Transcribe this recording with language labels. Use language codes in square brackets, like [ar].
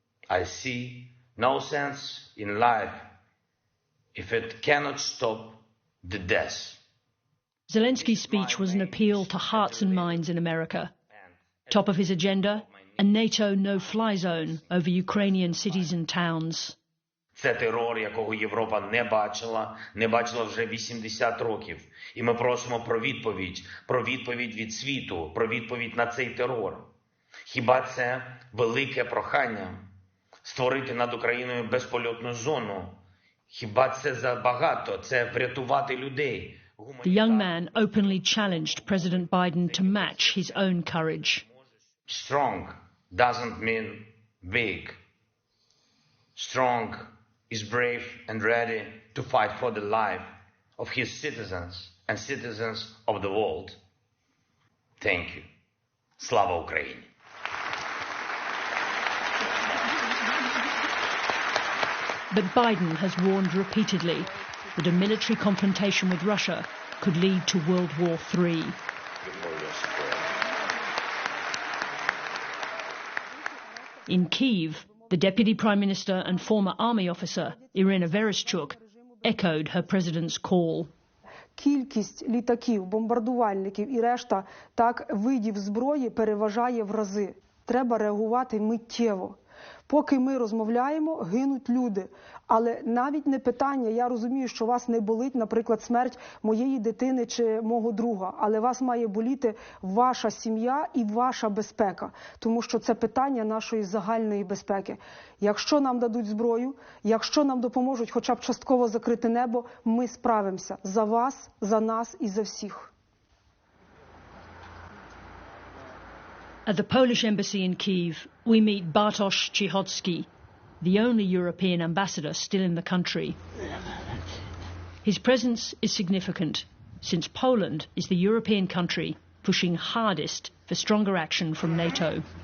[en] I see no sense in life if it cannot stop the death. Zelensky's speech was an appeal to hearts and minds in America. Top of his agenda, a NATO no-fly zone over Ukrainian cities and towns. [uk] Це терор, якого Європа не бачила вже 80 років. І ми просимо про відповідь від світу, про відповідь на цей терор. Хіба це велике прохання створити над Україною безпольотну зону? Хіба це забагато? Це врятувати людей. [en] The young man openly challenged President Biden to match his own courage. Strong doesn't mean big. Strong is brave and ready to fight for the life of his citizens and citizens of the world. Thank you. Slava Ukraini. But Biden has warned repeatedly that a military confrontation with Russia could lead to World War III. In Kyiv, the Deputy Prime Minister and former army officer, Irina Vereshchuk, echoed her president's call. [uk] Кількість літаків, бомбардувальників і решта так видів зброї переважає в рази. Треба реагувати миттєво. Поки ми розмовляємо, гинуть люди. Але навіть не питання, я розумію, що вас не болить, наприклад, смерть моєї дитини чи мого друга, але вас має боліти ваша сім'я і ваша безпека, тому що це питання нашої загальної безпеки. Якщо нам дадуть зброю, якщо нам допоможуть хоча б частково закрити небо, ми справимося за вас, за нас і за всіх. [en] At the Polish embassy in Kyiv, we meet Bartosz Cichocki, the only European ambassador still in the country. His presence is significant, since Poland is the European country pushing hardest for stronger action from NATO.